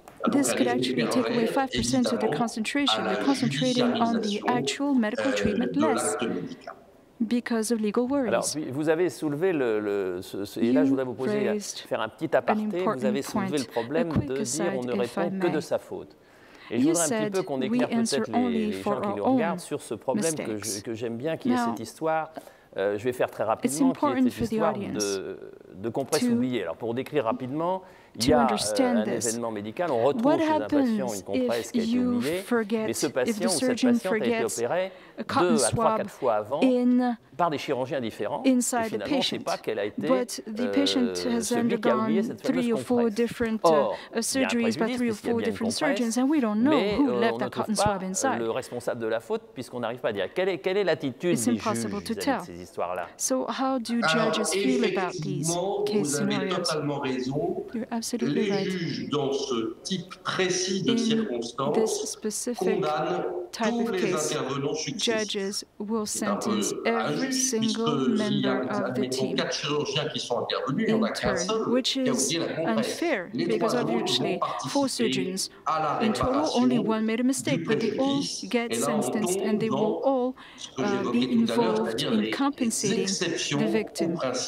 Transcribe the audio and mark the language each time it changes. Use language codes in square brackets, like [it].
[en] This could actually take away 5% of their concentration. They're concentrating on the actual medical treatment less because of legal worries. [fr] Alors, vous avez soulevé et là je voudrais vous faire un petit aparté, vous avez soulevé le problème de dire on ne répond que de sa faute. Et je voudrais un petit peu qu'on éclaire peut-être les gens qui nous regardent sur ce problème que j'aime bien, qui est cette histoire, je vais faire très rapidement, qui est cette histoire de compresse oubliée. Alors pour décrire rapidement, il y a un événement médical, on retrouve chez un patient une compresse qui a été oubliée, mais ce patient ou cette patiente a été opéré 2 à 3, 4 fois avant par des chirurgiens différents. Et finalement, on ne sait pas quel a été celui qui a oublié cette fameuse compresse. Or, il y a un préjudice puisqu'il y a bien une compresse, mais on ne trouve pas le responsable de la faute puisqu'on n'arrive pas à dire quelle est l'attitude des juges vis-à-vis de ces histoires-là. [en] So how do judges feel about these case scenarios? You're absolutely right. [fr] Les juges, dans ce type précis de circonstances, condamnent tous les intervenants successifs. [en] Judges will sentence every single member of the team in turn, which is unfair because obviously 4 surgeons in total, only 1 made a mistake, but they all get sentenced and they will all be involved in compensating the victim.